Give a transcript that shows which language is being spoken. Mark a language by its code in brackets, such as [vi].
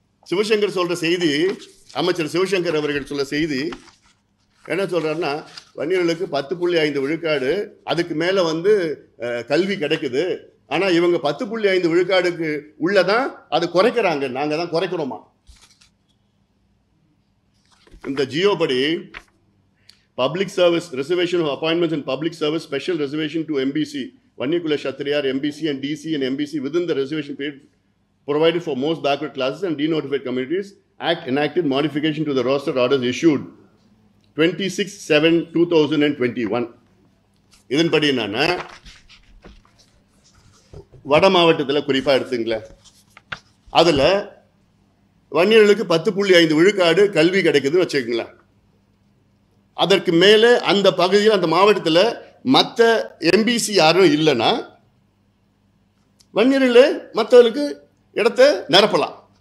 [ta] சிவசங்கர் சொல்ற செய்தி, அமைச்சர் சிவசங்கர் அவர்கள் சொல்ல செய்தி என்ன சொல்றாருன்னா, வன்னியர்களுக்கு 10.5 விழுக்காடு, அதுக்கு மேல வந்து கல்வி கிடைக்குது, ஆனா இவங்க 10.5 விழுக்காடுக்கு உள்ளதான் அது குறைக்கிறாங்க. நாங்க தான் குறைக்கிறோமா? [en] இந்த ஜியோ படி public service reservation of appointments and public service special reservation to MBC Vanniyakula Kshatriyar MBC and DC and MBC within the reservation period provided for most backward classes and denotified communities act enacted modification to the roster orders issued 26/7/2021. [ta] இதன்படி என்னன்னா வட மாவட்டத்தில் குறிப்பா எடுத்துங்களேன், அதுல வன்னியர்களுக்கு 10.5 விழுக்காடு கல்வி கிடைக்குதுன்னு வச்சுக்கங்களேன். அதற்கு மேலே அந்த பகுதியில் அந்த மாவட்டத்தில் மற்ற எம்பிசி யாரும் இல்லைன்னா வன்னியர்களே மற்றவர்களுக்கு இடத்தை நிரப்பலாம்.